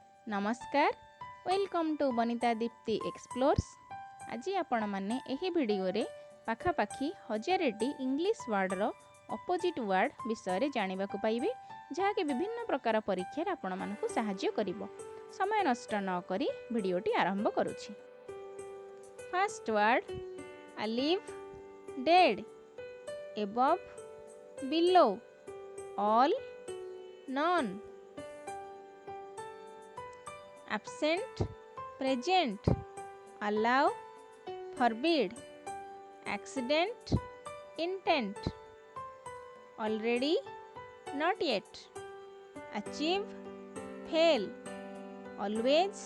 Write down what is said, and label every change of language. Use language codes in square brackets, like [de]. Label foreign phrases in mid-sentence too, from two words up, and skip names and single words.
[en] Namaskar welcome to Banita Dipti Explores. [or] ଆଜି ଆପଣ ମାନେ ଏହି ଭିଡିଓ ରେ ପାଖାପାଖି 1000 [en] English word [or] ର [en] opposite word [or] ବିଷୟ ଜାଣିବା କୁ ପାଇବେ, ଯାହା କି ବିଭିନ୍ନ ପ୍ରକାର ପରୀକ୍ଷା ରେ ଆପଣ ମାନଙ୍କୁ ସାହାଯ୍ୟ କରିବ। ସମୟ ନଷ୍ଟ ନ କରି ଭିଡିଓଟି ଆରମ୍ଭ କରୁଛି। [en] First word alive, dead, above, below, all, none. Absent, present, allow, forbid, accident, intent, already, not yet, achieve, fail, always,